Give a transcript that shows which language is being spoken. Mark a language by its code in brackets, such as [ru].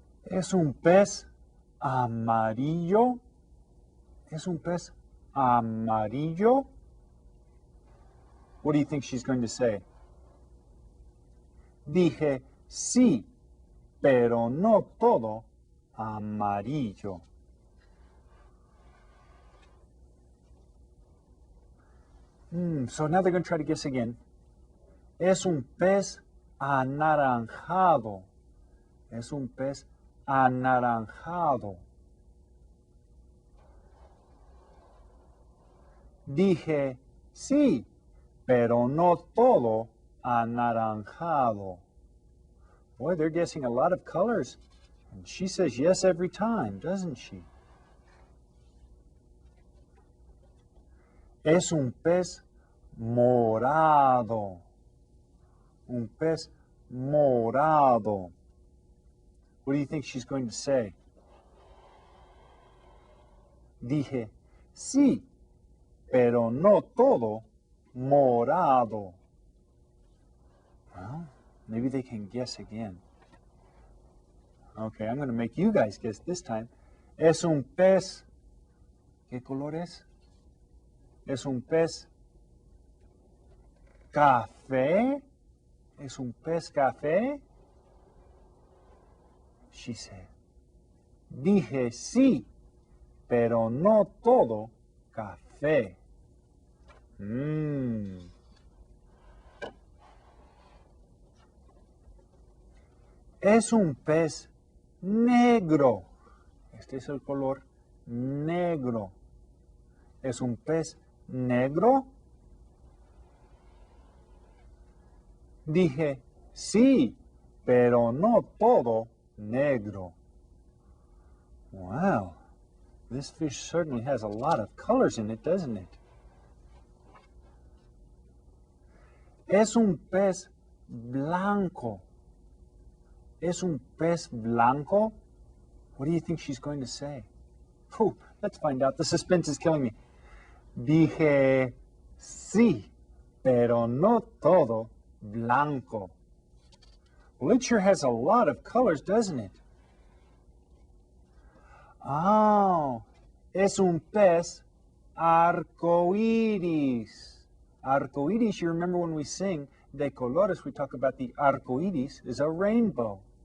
[es] Es un pez amarillo. Es un pez amarillo. [en] What do you think she's going to say? [es] Dije, sí, pero no todo amarillo. [en] So now they're going to try to guess again. [es] Es un pez anaranjado. Es un pez anaranjado. Dije, sí, pero no todo anaranjado. [en] Boy, they're guessing a lot of colors. And she says yes every time, doesn't she? [es] Es un pez morado. Un pez morado. [en] What do you think she's going to say? [es] Dije, sí, pero no todo morado. [en] Well, maybe they can guess again. Okay, I'm going to make you guys guess this time. [es] Es un pez. ¿Qué color es? Es un pez café. Es un pez café. [en] She said. [es] Dije sí, pero no todo café. Mmm. Es un pez negro. Este es el color negro. ¿Es un pez negro? Dije, sí, pero no todo negro. [en] Wow, this fish certainly has a lot of colors in it, doesn't it? [es] Es un pez blanco. ¿Es un pez blanco? [en] What do you think she's going to say? Whew, let's find out. The suspense is killing me. [es] Dije, sí, pero no todo blanco. [en] Well, it sure has a lot of colors, doesn't it? [es] Oh, es un pez arcoíris. [en] Arcoíris, you remember when we sing de colores, we talk about the arcoíris is a rainbow.